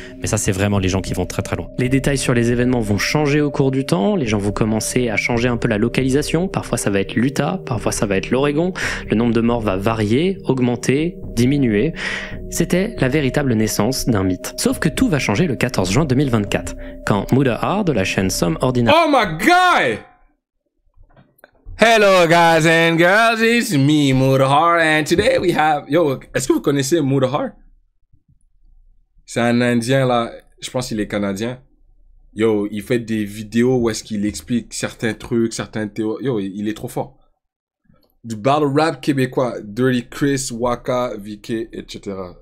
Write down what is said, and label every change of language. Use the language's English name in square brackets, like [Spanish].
[French] Mais ça, c'est vraiment les gens qui vont très très loin. Les détails sur les événements vont changer au cours du temps, les gens vont commencer à changer un peu la localisation, parfois ça va être l'Utah, parfois ça va être l'Oregon, le nombre de morts va varier, augmenter, diminuer. C'était la véritable naissance d'un mythe. Sauf que tout va changer le 14 juin 2024, quand Mudahar de la chaîne Some Ordinary... [English] Oh my God! Hello guys and girls, it's me Mudahar and today we have... [French] Yo, est-ce que vous connaissez Mudahar? C'est un Indien là, je pense qu'il est Canadien. Yo, il fait des vidéos où est-ce qu'il explique certains trucs, certains théories. Yo, il est trop fort. Du battle rap québécois, Dirty Chris, Waka, VK, etc.